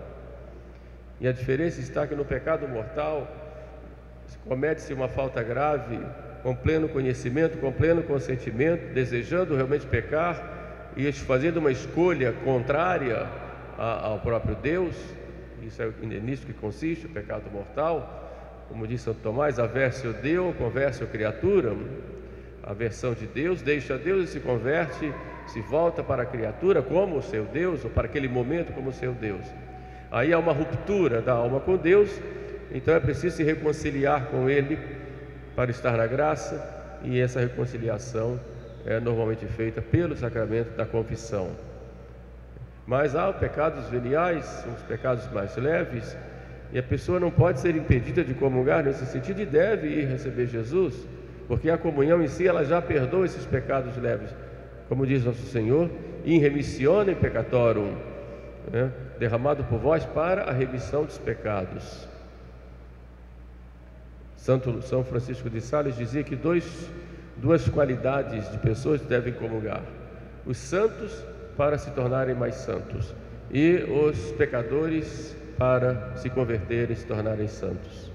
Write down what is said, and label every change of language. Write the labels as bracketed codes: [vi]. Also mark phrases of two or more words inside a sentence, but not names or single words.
[pt] E a diferença está que no pecado mortal comete-se uma falta grave, com pleno conhecimento, com pleno consentimento, desejando realmente pecar e fazendo uma escolha contrária ao próprio Deus. Isso é nisso que consiste o pecado mortal. Como diz Santo Tomás: [la] aversio Deo, conversio criatura. [pt] A aversão de Deus, deixa Deus e se converte, se volta para a criatura como o seu Deus, ou para aquele momento como o seu Deus. Aí há uma ruptura da alma com Deus. Então é preciso se reconciliar com Ele para estar na graça, e essa reconciliação é normalmente feita pelo sacramento da confissão. Mas há pecados veniais, os pecados mais leves, e a pessoa não pode ser impedida de comungar nesse sentido, e deve ir receber Jesus, porque a comunhão em si ela já perdoa esses pecados leves, como diz nosso Senhor: [la] in remissione peccatorum, [pt] derramado por vós para a remissão dos pecados. São Francisco de Sales dizia que duas qualidades de pessoas devem comungar: os santos para se tornarem mais santos, e os pecadores para se converterem e se tornarem santos.